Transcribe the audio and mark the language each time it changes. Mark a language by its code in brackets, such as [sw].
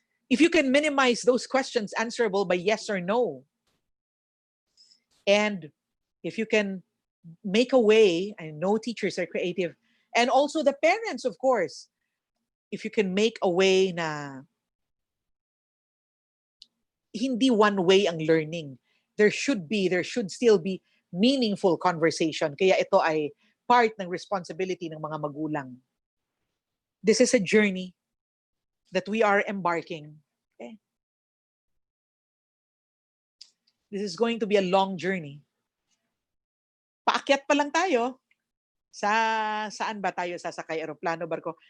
[en] If you can minimize those questions answerable by yes or no, and if you can make a way, I know teachers are creative, and also the parents, of course, if you can make a way [tl] na hindi [en] one way [tl] ang [en] learning, there should still be meaningful conversation. [tl] Kaya ito ay part ng responsibility ng mga magulang. [en] This is a journey that we are embarking. Okay? This is going to be a long journey. [tl] Paakyat pa lang tayo. Saan ba tayo sasakay? Aeroplano, barko?